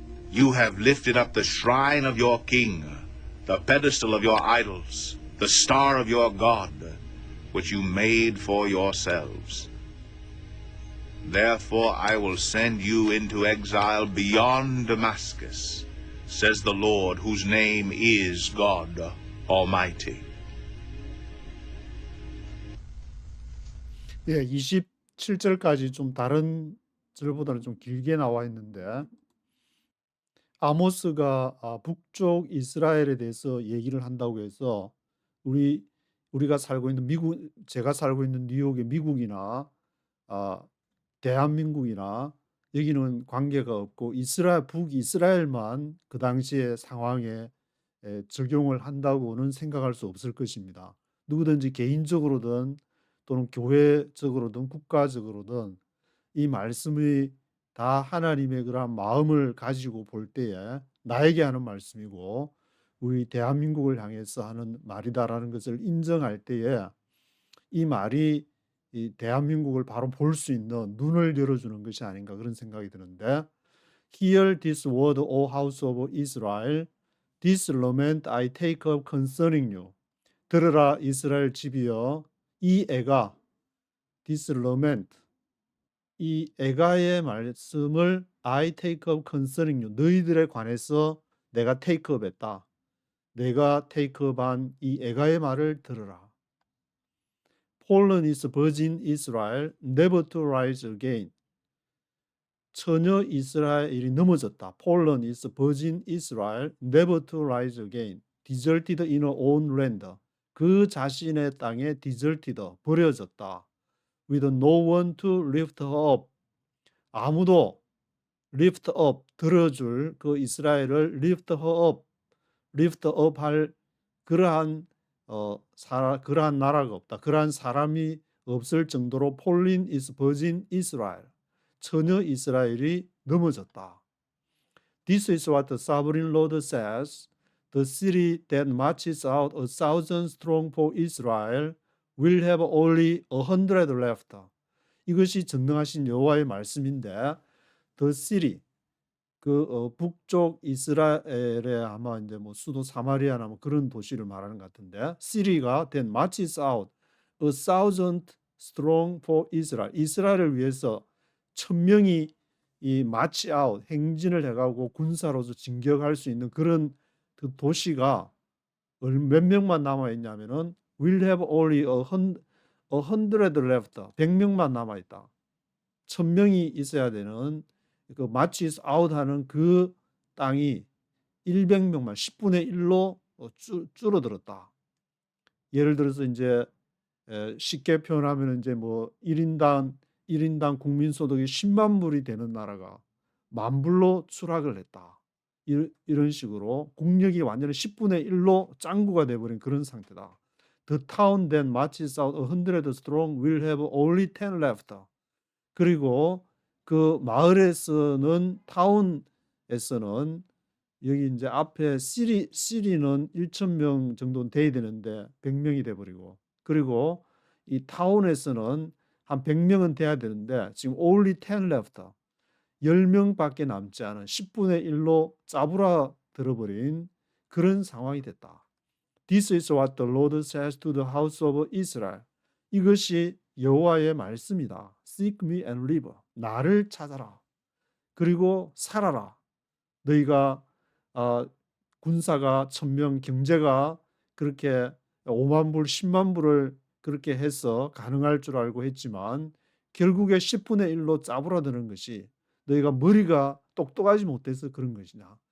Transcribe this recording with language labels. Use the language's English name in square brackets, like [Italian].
[English] You have lifted up the shrine of your king, the pedestal of your idols, the star of your God, which you made for yourselves. Therefore I will send you into exile beyond Damascus, says the Lord, whose name is God Almighty. [Korean] 예, 27절까지 좀 다른 절보다는 좀 길게 나와 있는데 아모스가 북쪽 이스라엘에 대해서 얘기를 한다고 해서 우리가 살고 있는 미국, 제가 살고 있는 뉴욕의 미국이나 아, 대한민국이나 여기는 관계가 없고 북이스라엘만 그 당시의 상황에 적용을 한다고는 생각할 수 없을 것입니다. 누구든지 개인적으로든 또는 교회적으로든 국가적으로든 이 말씀이 다 하나님의 그러한 마음을 가지고 볼 때에 나에게 하는 말씀이고 우리 대한민국을 향해서 하는 말이다라는 것을 인정할 때에 이 말이 이 대한민국을 바로 볼 수 있는 눈을 열어주는 것이 아닌가 그런 생각이 드는데 [English] Hear this word, O house of Israel. This lament I take up concerning you. [Korean] 들으라 이스라엘 집이여 이 애가 [English] this lament [Korean] 이 애가의 말씀을 [English] I take up concerning you. [Korean] 너희들에 관해서 내가 [English] take up [Korean] 했다. 내가 take up 한 이 애가의 말을 들으라. [English] Fallen is virgin Israel, never to rise again. [Korean] 처녀 이스라엘이 넘어졌다. [English] Fallen is virgin Israel, never to rise again. Deserted in her own land. [Korean] 그 자신의 땅에 [English] deserted, [Korean] 버려졌다. [English] With no one to lift her up. [Korean] 아무도 [English] lift up, [Korean] 들어줄 그 이스라엘을 [English] lift her up, [Korean] lift up 할 그러한 그러한 나라가 없다. 그러한 사람이 없을 정도로 [English] Fallen is virgin Israel. [Korean] 처녀 이스라엘이 넘어졌다. [English] This is what the sovereign Lord says. The city that marches out 1,000 strong for Israel will have only 100 left. [Korean] 이것이 전능하신 여호와의 말씀인데, [English] the city [Korean] 북쪽 이스라엘의 아마 이제 뭐 수도 사마리아나 뭐 그런 도시를 말하는 것 같은데, city가 [English] that marches out 1,000 strong for Israel. [Korean] 이스라엘을 위해서 1,000명이 이 [English] march out [Korean] 행진을 해가고 군사로서 진격할 수 있는 그런 그 도시가 몇 명만 남아 있냐면은 [English] will have only 100 left. [Korean] 100명만 남아 있다. 1,000명이 있어야 되는 그 [English] marches out [Korean] 하는 그 땅이 100명만 10분의 1로 줄어들었다. 예를 들어서 이제 쉽게 표현하면 이제 뭐 1인당 국민 소득이 10만 불이 되는 나라가 10,000불로 추락을 했다. 이런 식으로 국력이 완전히 10분의 1로 짱구가 돼버린 그런 상태다. [English] The town that marches out 100 strong will have only 10 left. [Korean] 그리고 그 마을에서는 타운에서는 여기 이제 앞에 시리는 1,000명 정도는 돼야 되는데 100명이 돼버리고, 그리고 이 타운에서는 한 100명은 돼야 되는데 지금 [English] only 10 left. [Korean] 10명밖에 남지 않은 10분의 1로 짜부라 들어버린 그런 상황이 됐다. [English] This is what the Lord says to the house of Israel. [Korean] 이것이 여호와의 말씀이다. [English] Seek me and live. [Korean] 나를 찾아라. 그리고 살아라. 너희가 군사가 1,000명, 경제가 그렇게 5만 불, 10만 불을 그렇게 해서 가능할 줄 알고 했지만 결국에 10분의 1로 짜부라드는 것이 너희가 머리가 똑똑하지 못해서 그런 것이냐.